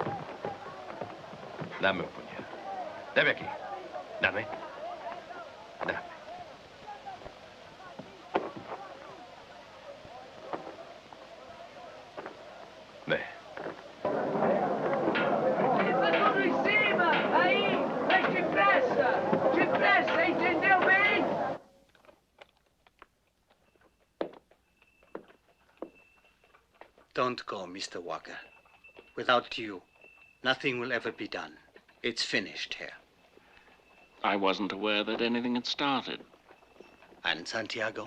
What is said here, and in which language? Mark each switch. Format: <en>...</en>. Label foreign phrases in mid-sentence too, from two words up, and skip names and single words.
<it>Dammi un pugnale. Dammi a chi? Dammi. Dammi. Beh.</it> <pt>Tudo em cima! Aí! Mas depressa, entendeu bem?</pt> <en>Don't go, Mr. Walker. Without you, nothing will ever be done. It's finished here. I wasn't aware that anything had started. And Santiago?</en>